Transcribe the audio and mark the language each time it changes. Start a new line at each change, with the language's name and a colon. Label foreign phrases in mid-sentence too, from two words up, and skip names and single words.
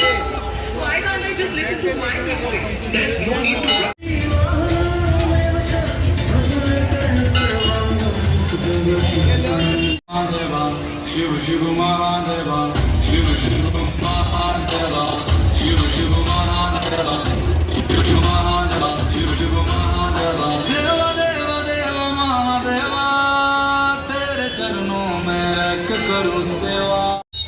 English: Why can't I just listen to my music? There's no need to.
Hindi: महादेवा शिव शिव महादेवा शिव शिव महादेवा शिव शिव महादेवा शिव शिव महादेवा शिव शिव महादेवा देवा देवा देवा महादेवा तेरे चरणों में रख करूं सेवा